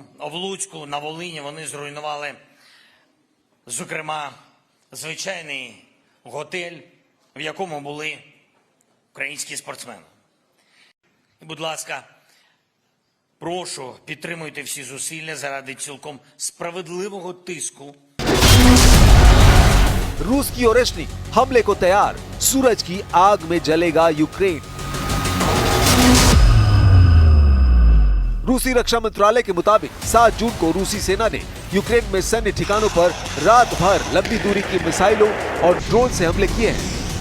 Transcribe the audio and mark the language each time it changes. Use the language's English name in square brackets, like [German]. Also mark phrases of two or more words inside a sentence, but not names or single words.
[Ukrainian] В Луцьку, на Волині вони зруйнували, зокрема, звичайний готель, в якому були українські спортсмени. І, будь ласка, Прошу, підтримуйте всі зусилля заради цілком справедливого тиску. [Hindi] रूस की ओरेशनी हमले को तैयार, सूरज की आग में जलेगा यूक्रेन। रूसी रक्षा मंत्रालय के मुताबिक 7 जून को रूसी सेना ने यूक्रेन में सैन्य ठिकानों पर रात भर लंबी दूरी की मिसाइलों और ड्रोन से हमले किए हैं।